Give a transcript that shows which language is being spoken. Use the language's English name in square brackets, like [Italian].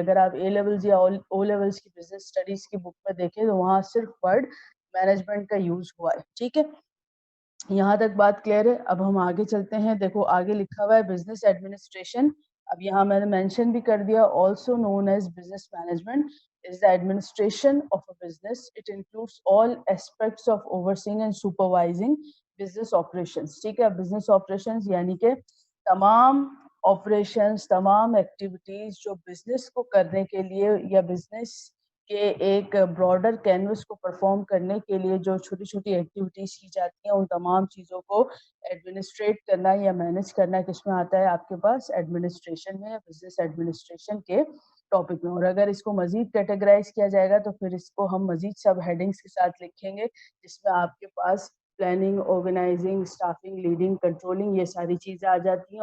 [Urdu] اگر آپ A levels یا او لیولز کی بزنس اسٹڈیز کی بک میں دیکھیں تو وہاں صرف ورڈ مینجمنٹ کا یوز ہوا ہے. ٹھیک ہے. یہاں تک بات کلیئر ہے. اب ہم آگے چلتے ہیں. دیکھو آگے لکھا ہوا ہے بزنس ایڈمنسٹریشن. [English] اب یہاں میں نے مینشن بھی کر دیا, also known as business management is the administration of a business. It includes all aspects of overseeing and supervising business operations. [Urdu] ٹھیک ہے. business operations یعنی کہ تمام operations, تمام activities جو business کو کرنے کے لیے یا business کہ ایک براڈر کینوس کو پرفارم کرنے کے لیے جو چھوٹی چھوٹی ایکٹیویٹیز کی جاتی ہیں ان تمام چیزوں کو ایڈمنسٹریٹ کرنا یا مینیج کرنا کس میں آتا ہے آپ کے پاس ایڈمنسٹریشن میں یا بزنس ایڈمنسٹریشن کے ٹاپک میں. اور اگر اس کو مزید کیٹیگرائز کیا جائے گا تو پھر اس کو ہم مزید سب ہیڈنگس کے ساتھ لکھیں گے جس میں آپ کے پاس planning, organising, staffing, leading, controlling یہ ساری چیزیں آ جاتی ہیں.